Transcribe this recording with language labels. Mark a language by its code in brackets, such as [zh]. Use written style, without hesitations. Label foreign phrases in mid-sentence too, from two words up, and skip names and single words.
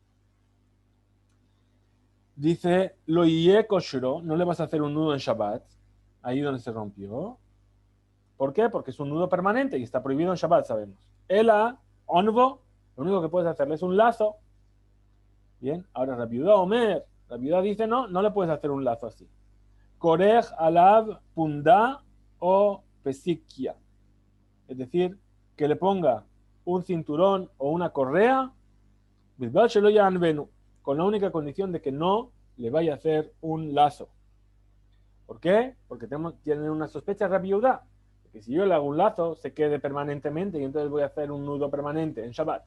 [es] Dice, [he] לא יהא קשור, [es] no le vas a hacer un nudo en Shabbat, ahí donde se rompió. ¿Por qué? Porque es un nudo permanente y está prohibido en Shabbat, sabemos. [he] אלא עונבו, [es] lo único que puedes hacerle es un lazo. Bien, ahora la viuda Omer, la viuda dice no, no le puedes hacer un lazo así. [arc] כורך עליה פונדא או פסיקיא. [es] Es decir, que le ponga un cinturón o una correa, con la única condición de que no le vaya a hacer un lazo. ¿Por qué? Porque tienen una sospecha Rabbi Yehuda, que si yo le hago un lazo, se quede permanentemente y entonces voy a hacer un nudo permanente en Shabbat.